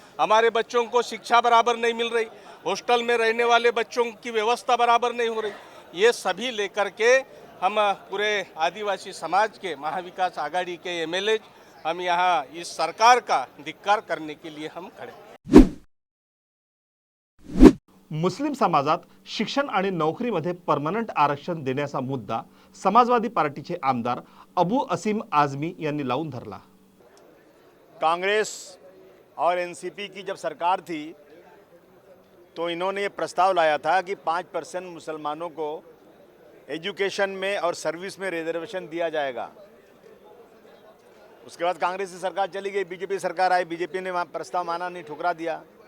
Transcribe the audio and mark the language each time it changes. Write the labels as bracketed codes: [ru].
[hi] हमारे बच्चों को शिक्षा बराबर नहीं मिल रही, हॉस्टल में रहने वाले बच्चों की व्यवस्था बराबर नहीं हो रही। ये सभी लेकर के हम पूरे आदिवासी समाज के महाविकास आघाड़ी के एमएलए हम यहाँ इस सरकार का धिक्कार करने के लिए हम खड़े। [mr] मुस्लिम समाजात शिक्षण आणि नोकरीमध्ये परमनंट आरक्षण देण्याचा मुद्दा समाजवादी पार्टीचे आमदार अबू असीम आझमी यांनी लावून धरला। [hi] कांग्रेस और एनसीपी की जब सरकार थी तो इन्होंने ये प्रस्ताव लाया था कि 5% मुसलमानों को एजुकेशन में और सर्विस में रिजर्वेशन दिया जाएगा। उसके बाद कांग्रेस की सरकार चली गई, बीजेपी सरकार आई, बीजेपी ने वहाँ प्रस्ताव माना नहीं, ठुकरा दिया।